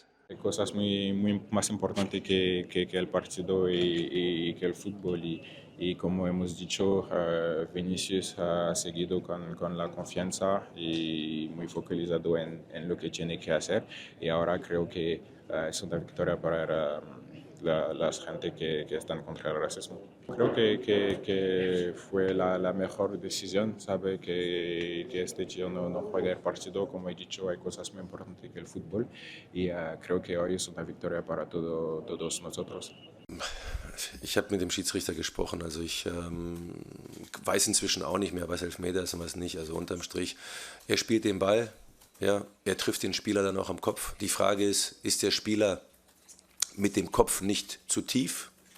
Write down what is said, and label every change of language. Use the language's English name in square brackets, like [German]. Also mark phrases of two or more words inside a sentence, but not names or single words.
[Spanish] Hay cosas muy más importantes que el partido y que el fútbol y como hemos dicho, Vinicius ha seguido con la confianza y muy focalizado en lo que tiene que hacer y ahora creo que es una victoria para la gente que están contra el racismo. Creo que fue la mejor decisión, sabe que este tío no juega el partido, como he dicho, hay cosas muy importantes que el fútbol y creo que hoy es una victoria para todos nosotros. [German] Ich habe mit dem Schiedsrichter gesprochen, also ich weiß inzwischen auch nicht mehr, was Elfmeter ist und was nicht, also unterm Strich, er spielt den Ball, ja, er trifft den Spieler dann auch am Kopf. Die Frage ist der Spieler mit dem Kopf nicht zu tief?